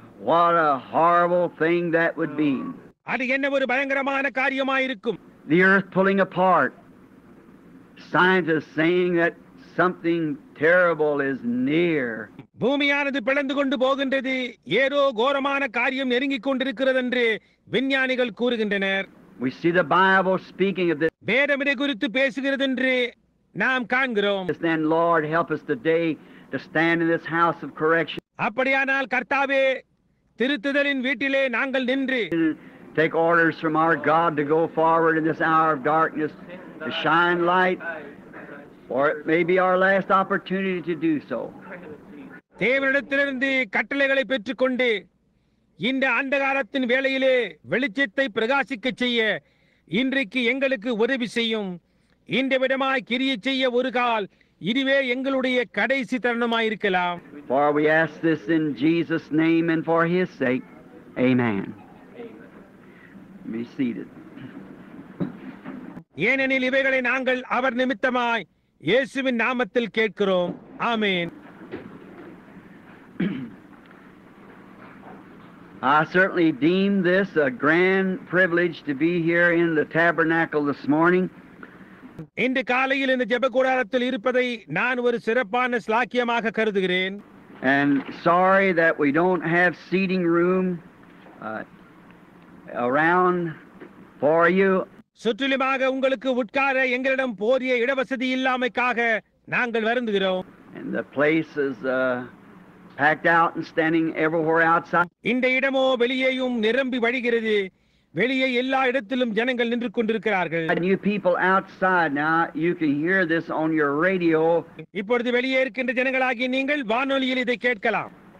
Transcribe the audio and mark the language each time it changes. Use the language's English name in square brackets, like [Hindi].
[English] What a horrible thing that would be. [Tamil] அது என்ன ஒரு பயங்கரமான காரியமாயிருக்கும். [English] The earth pulling apart. Scientists saying that something terrible is near. [Tamil] பூமியானது பிளந்து கொண்டு போகின்றது, ஏதோ கோரமான காரியம் நெருங்கிக் கொண்டிருக்கிறது என்று விஞ்ஞானிகள் கூறுகின்றனர். [English] We see the Bible speaking of this. [Tamil] வேதம் இதை குறித்து பேசுகிறது என்று நாம் காண்கிறோம். [English] Then, Lord, help us today to stand in this house of correction. [Tamil] அப்படியானால் கர்த்தாவே, திருத்துதலின் வீட்டிலே நாங்கள் நின்று [English] Take orders from our God to go forward in this hour of darkness, to shine light, or it may be our last opportunity to do so. [Tamil] தேவனிடத்திலிருந்து கட்டளைகளை பெற்றுக்கொண்டு இந்த அந்தகாரத்தின் வேளையிலே வெளிச்சத்தை பிரகாசிக்க செய்ய இன்றைக்கு எங்களுக்கு உதவி செய்யும். இந்த விதமாய் கிரியை செய்ய ஒரு கால் இதுவே எங்களுடைய கடைசி தருணமாயிருக்கலாம். [English] For we ask this in Jesus' name and for His sake. Amen. Be seated. [Tamil] ஏனெனில் இவைகளை நாங்கள் அவர் நிமித்தமாய் இயேசுவின் நாமத்தில் கேட்கிறோம். ஆமென். [English] I certainly deem this a grand privilege to be here in the tabernacle this morning. [Tamil] இன்று காலையில் இந்த ஜெப கூடாரத்தில் இருப்பதை நான் ஒரு சிறப்பான ஸ்லாக்கியமாக கருதுகிறேன். [English] And sorry that we don't have seating room around for you. [Tamil] சுற்றிலுமாக உங்களுக்கு உட்கார எங்களிடம் போதிய இடவசதி இல்லாமைக்காக நாங்கள் வருந்துகிறோம். [English] And the place is packed out and standing everywhere outside. [Tamil] இந்த இடமோ வெளியேயும் நிரம்பி வழிகிறது. வெளியே எல்லா இடத்திலும் ஜனங்கள் நின்று கொண்டிருக்கிறார்கள். [English] And you people outside now, you can hear this on your radio. [Tamil] இப்பொழுது வெளியே இருக்கின்ற ஜனங்களாகிய நீங்கள் வானொலியில் இதை கேட்கலாம்.